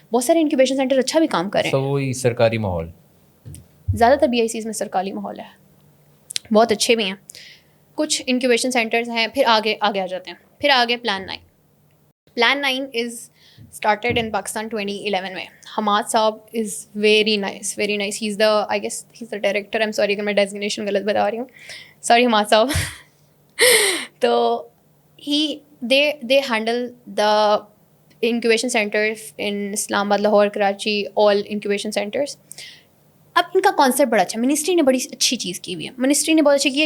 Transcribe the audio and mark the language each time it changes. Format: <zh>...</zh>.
<ur>بہت سارے incubation centre اچھا بھی کام کریں. سو وہی سرکاری ماحول, زیادہ تر BICs میں سرکاری ماحول ہے, بہت اچھے بھی ہیں. کچھ انکیوبیشن سینٹرز ہیں, پھر آگے آ جاتے ہیں. پھر آگے plan 9 is started in Pakistan 2011 میں.</ur> <en>Hammad sahab is very nice, he is the I guess he is the director.</en> <ur>I am sorry اگر میں ڈیزگنیشن غلط بتا رہی ہوں, سوری حماد صاحب.</ur> <en>تو they handle the incubation centres in Islamabad, Lahore, Karachi, all incubation centres.</en> <ur>اب ان کا کانسیپٹ بڑا اچھا, منسٹری نے بڑی اچھی چیز کی ہوئی ہے. منسٹری نے بہت اچھی کی ہے.</ur>